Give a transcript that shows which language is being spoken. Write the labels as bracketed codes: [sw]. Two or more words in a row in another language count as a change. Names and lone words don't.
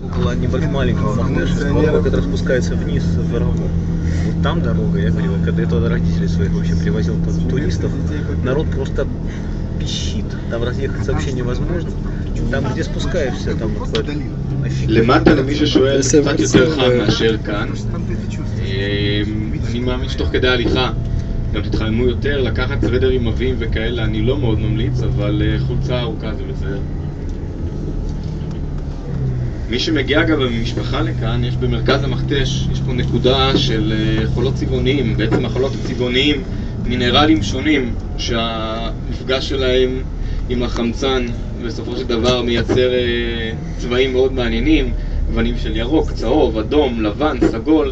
[ru] маленького Махнеша, который спускается вниз в Арагон. Вот там дорога, я говорил, когда я туда родителей своих вообще привозил туристов, народ просто пищит, там разъехаться вообще невозможно. Там, где спускаешься, там вот [he] למטה למי ששואל זה קצת יותר חם מאשר כאן. אני מאמין שתוך כדי ההליכה גם תתחממו יותר, לקחת סוודרים עבים וכאלה אני לא מאוד ממליץ, אבל חולצה ארוכה זה בסדר. מי שמגיע אגב במשפחה לכאן, יש במרכז המכתש, יש פה נקודה של חולות צבעוניים, בעצם החולות הצבעוניים מינרלים שונים שהמפגש שלהם עם החמצן בסופו של דבר מייצר צבעים מאוד מעניינים, גוונים של ירוק, צהוב, אדום, לבן, סגול.